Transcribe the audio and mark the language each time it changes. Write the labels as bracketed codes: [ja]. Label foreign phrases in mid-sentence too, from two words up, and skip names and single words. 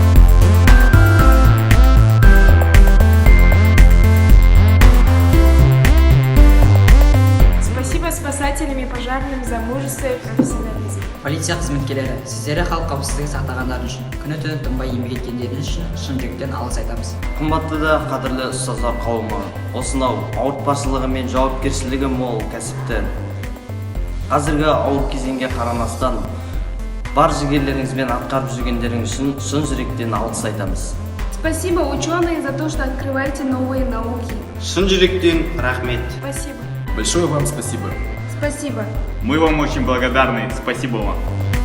[ru] Спасибо спасателям и пожарным за мужество и профессионализм. [kk] Полиция қызметкерлері, сіздері халық қауіпсіздігін сақтағандар үшін, күні-түні тынбай еңбек еткендеріңіз үшін шын жүректен алғыс айтамыз. Қымбатты да қадірлі ұстаздар қауымы, осынау ауыртпашылығы мен жауапкершілігі мол кәсіпті қазіргі ауыр кезеңге қарамастан бар жігерлеріңізбен атқарып жүргендеріңіз үшін шын жүректен алғыс айтамыз. [ru] Спасибо, ученые, за то, что открываете новые науки. [kk] Шын жүректен рахмет. [ru] Спасибо. Большое вам спасибо. Спасибо. Мы вам очень благодарны. Спасибо вам.